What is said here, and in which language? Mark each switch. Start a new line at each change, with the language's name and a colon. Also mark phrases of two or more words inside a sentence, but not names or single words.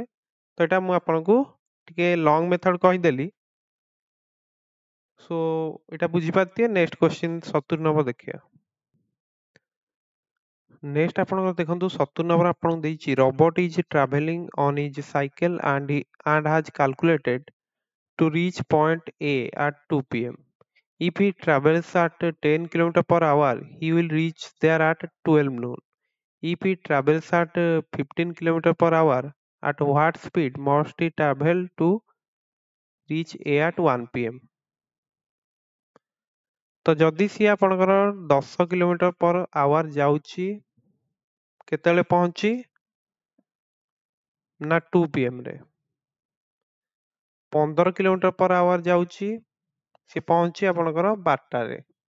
Odia: ତ ଏଇଟା ମୁଁ ଆପଣଙ୍କୁ ଟିକେ
English: long method
Odia: କହିଦେଲି। ସୋ ଏଇଟା ବୁଝିପାରିଥିବେ।
English: next question
Odia: 70 ନମ୍ବର ଦେଖିବା। ନେକ୍ସଟ ଆପଣଙ୍କର ଦେଖନ୍ତୁ 70 ନମ୍ବର ଆପଣଙ୍କୁ ଦେଇଛି,
English: robot is travelling on his cycle and has calculated to reach point A at 2 p.m. If he travels at 10 km per hour, he will reach there at 12 noon. If he travels at 15 km per hour, at what speed must he travel to reach A at 1 p.m.
Odia: ତ ଯଦି ସିଏ ଆପଣଙ୍କର 10
English: kilometre per hour
Odia: ଯାଉଛି, କେତେବେଳେ ପହଞ୍ଚି ନା 2 p.m. ରେ। 15
English: kilometre per hour
Odia: ଯାଉଛି, ସେ ପହଞ୍ଚି ଆପଣଙ୍କର 12ଟାରେ।